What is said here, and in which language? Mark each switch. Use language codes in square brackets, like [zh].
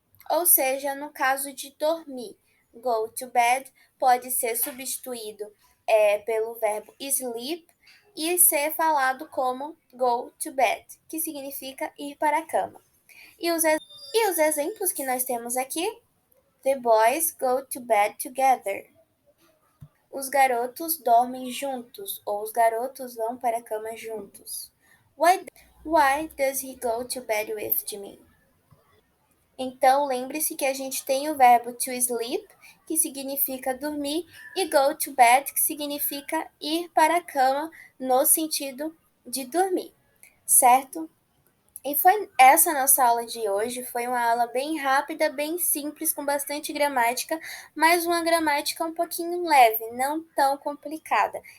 [pt] Ou seja, no caso de dormir, go to bed pode ser substituído pelo verbo sleep e ser falado como go to bed, que significa ir para a cama. E os exemplos que nós temos aqui: [en] The boys go to bed together. [pt] Os garotos dormem juntos, ou os garotos vão para a cama juntos. [en] Why does he go to bed with Jimmy? [pt] Então, lembre-se que a gente tem o verbo to sleep, que significa dormir, e go to bed, que significa ir para a cama, no sentido de dormir, certo? E foi essa nossa aula de hoje. Foi uma aula bem rápida, bem simples, com bastante gramática, mas uma gramática um pouquinho leve, não tão complicada.